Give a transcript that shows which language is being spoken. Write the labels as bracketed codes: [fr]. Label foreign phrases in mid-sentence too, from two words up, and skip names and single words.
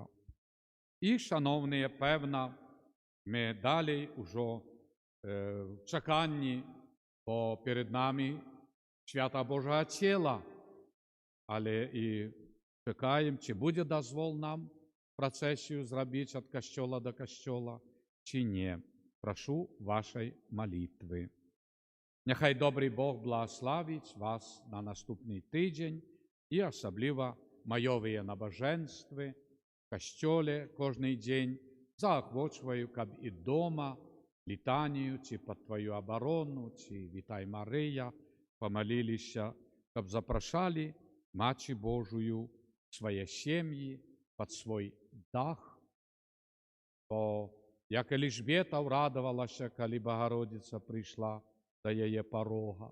[uk] І, шановні, певно, ми далі вже в чеканні, бо перед нами свята Божого тіла, але і чекаємо, чи буде дозвол нам процесію зробити від костьола до костьола, чи ні. Прошу вашої молитви. Нехай добрий Бог благословить вас на наступний тиждень і особливо майові набоженства в костьолі кожний день заохочую, [be] каб і дома, літанію, ці пад твою абарону, ці вітай Марыя, помолилися, каб запрашалі Маці Божую свае сем'і пад свой дах. Бо як Еліжбета ўрадавалася, калі Багародзіца прыйшла да яе парога,